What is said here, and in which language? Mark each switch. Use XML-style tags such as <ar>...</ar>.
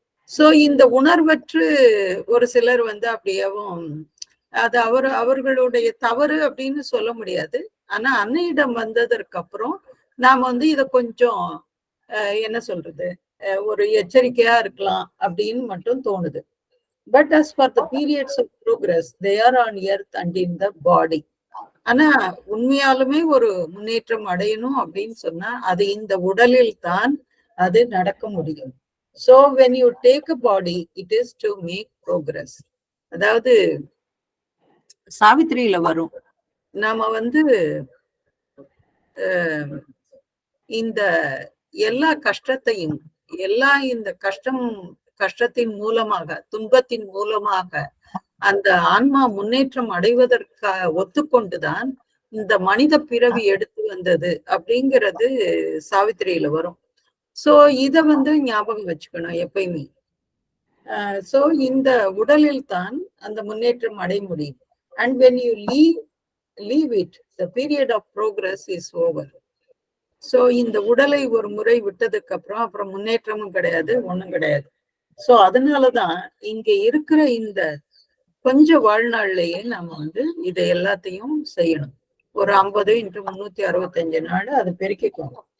<ta>So இந்த உணர்வற்று ஒரு சிலர் வந்து அப்படியேவும் அது அவர்களுடைய தவறு அப்படின்னு சொல்ல முடியாது. ஆனா அன்னையிடம் வந்ததற்கு அப்புறம் நாம வந்து இத கொஞ்சம் என்ன சொல்றது, ஒரு எச்சரிக்கையா இருக்கலாம் அப்படின்னு மட்டும் தோணுது.</ta> <en>But as for the periods of progress, they are on earth and in the body.</en> <ta>ஆனா உண்மையாலுமே ஒரு முன்னேற்றம் அடையணும் அப்படின்னு சொன்னா அது இந்த உடலில் தான் அது நடக்க முடியும்.</ta> <en>So when you take a body, it is to make progress.</en> <ta>அதாவது சாவித்திரியில வரும், நாம வந்து இந்த எல்லா கஷ்டத்தையும் இந்த கஷ்டத்தின் மூலமாக, துன்பத்தின் மூலமாக அந்த ஆன்மா முன்னேற்றம் அடைவதற்காக ஒத்துக்கொண்டுதான் இந்த மனித பிறவி எடுத்து வந்தது அப்படிங்கிறது சாவித்திரியில வரும். சோ இத வந்து ஞாபகம் வச்சுக்கணும் எப்பயுமே. சோ இந்த உடலில் தான் அந்த முன்னேற்றம் அடைய முடியும்.</ta> <en>And when you leave it, the period of progress is over.</en> <ta>So இந்த உடலை ஒரு முறை விட்டதுக்கு அப்புறம் முன்னேற்றமும் கிடையாது, ஒண்ணும் கிடையாது. சோ அதனாலதான் இங்க இருக்கிற இந்த கொஞ்ச வாழ்நாள்லயே நாம வந்து இதை எல்லாத்தையும் செய்யணும். ஒரு 50 × 365 நாள் அதை பெருக்கிக்கோங்க.</ta>